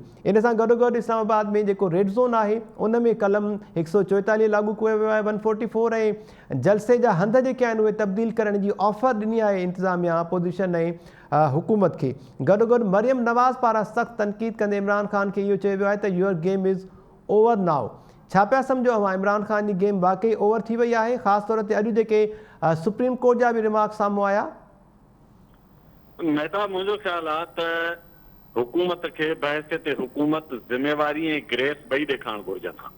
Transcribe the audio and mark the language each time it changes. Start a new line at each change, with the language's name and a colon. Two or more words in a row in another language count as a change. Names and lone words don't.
Sindhi: इन सां गॾोगॾु इस्लामाबाद में जेको
English: red zone
Sindhi: आहे उन में कलम 144 लागू कयो वियो आहे 144 ऐं जलसे जा हंध जेके आहिनि उहे तब्दील करण जी ऑफर ॾिनी आहे इंतिज़ामिया अपोज़िशन ऐं हुकूमत खे। गॾोगॾु मरियम नवाज़ पारां सख़्तु तनक़ीद कंदे इमरान ख़ान खे इहो चयो वियो आहे त
English: your game is over now.
Sindhi: छा पिया सम्झो अव्हां, इमरान ख़ान जी गेम वाकई ओवर थी वई आहे? ख़ासि तौर ते अॼु जेके सुप्रीम कोर्ट जा बि रिमार्क साम्हूं आया। मेहताब मुंहिंजो ख़्यालु आहे त हुकूमत खे बहसियत हुकूमत ज़िम्मेवारी ऐं ग्रेस ॿई ॾेखारणु घुरिजनि हा।